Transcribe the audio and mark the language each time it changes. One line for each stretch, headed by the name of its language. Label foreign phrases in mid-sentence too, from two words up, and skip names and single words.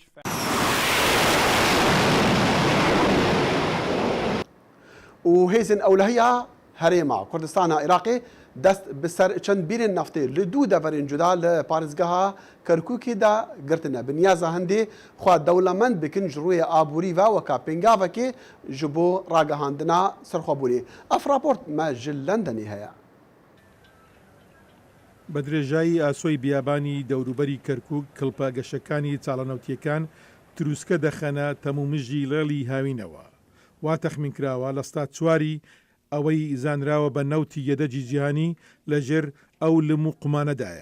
Kurdish: û hêzên ewlehiya Herêma Kurdistana Iraqê dest bi ser çend bîrên neftê li dû deverên cuda li parêzgeha Kerkûkê de girtine. Bi niyaza hindê xwe dewlemend bikin ji rûyê aborî ve weka pêngavekê ji bo ragihandina serxwebûnê. Ev raport me ji Londonê heye.
Central Kurdish: بە درێژایی ئاسۆی بیابانی دەوروبەری کەرکووک کڵپە گەشەکانی چاڵەنەوتیەکان تروسکە دەخەنە تەمومژی لێڵی هاوینەوە. وا تەخمینکراوە لە ستات چواری ئەوەی زانراوە بە نەوتی یەدەجی جیهانی لەژێر ئەو لم و قومانەدایە.